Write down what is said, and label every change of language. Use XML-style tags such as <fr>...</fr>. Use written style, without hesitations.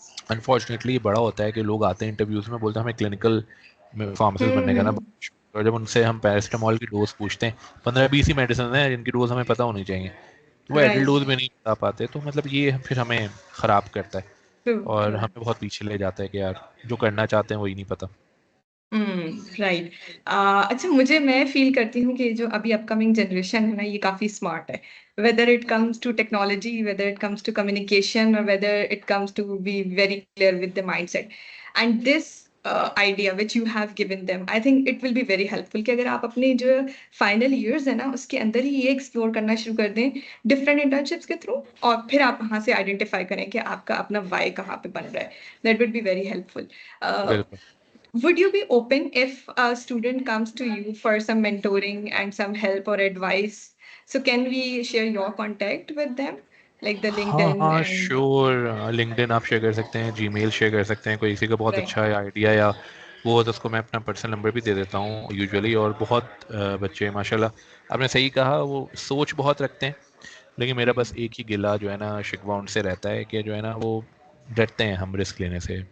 <ur>Unfortunately یہ بڑا ہوتا ہے کہ لوگ آتے ہیں انٹرویوز میں بولتے ہیں ہمیں کلینکل فارماسسٹ بننے کا نا، اور جب ان سے ہم پیراسٹامول کی ڈوز پوچھتے ہیں 15-20 ہی میڈیسن ہیں جن کی ڈوز ہمیں پتہ ہونی چاہیے، تو وہ ایڈل</ur> <en>Right.</en> <ur>ڈوز بھی نہیں بتا پاتے. تو مطلب یہ پھر ہمیں خراب کرتا ہے</ur> <en>true</en> <ur>اور</ur> <en>True.</en> <ur>ہمیں بہت پیچھے لے جاتا ہے کہ یار جو کرنا چاہتے ہیں وہی نہیں پتا.</ur> <en>Right.</en> <ur>اچھا مجھے میں فیل کرتی ہوں کہ جو ابھی اپ کمنگ جنریشن ہے نا یہ کافی اسمارٹ ہے.</ur> <en>Whether it comes to technology, whether it comes to communication, اور whether it comes to be very clear with the mindset. And this idea which you have given them, I think it will be very helpful</en> <ur>کہ اگر آپ اپنے جو final years ہے نا اس کے اندر ہی یہ ایکسپلور کرنا شروع کر دیں ڈفرینٹ انٹرنشپس کے تھرو، اور پھر آپ وہاں سے آئیڈینٹیفائی کریں کہ آپ کا اپنا وائی کہاں پہ بن رہا ہے.</ur> <en>That would be very helpful.</en> <ur>بالکل.</ur> <en>Would you be open if a student comes to you for some mentoring and some help or advice? So can we share your contact with them, like the</en> <ur>ہاں</ur> <en>LinkedIn</en> <ur>ہاں</ur> <en>and sure.</en> <ur>LinkedIn آپ share کر سکتے ہیں، جی میل share کر سکتے ہیں. کوئی کسی کا بہت</ur> <en>right.</en> <ur>اچھا آئیڈیا یا وہ ہو تو اس کو میں اپنا پرسنل نمبر بھی دے دیتا ہوں یوزولی. اور بہت بچے ماشاء اللہ آپ نے صحیح کہا وہ سوچ بہت رکھتے ہیں، لیکن میرا بس ایک ہی گلہ جو ہے نا شکوہ ان سے رہتا ہے کہ جو ہے نا وہ ڈرتے ہیں ہم رسک لینے سے.</ur>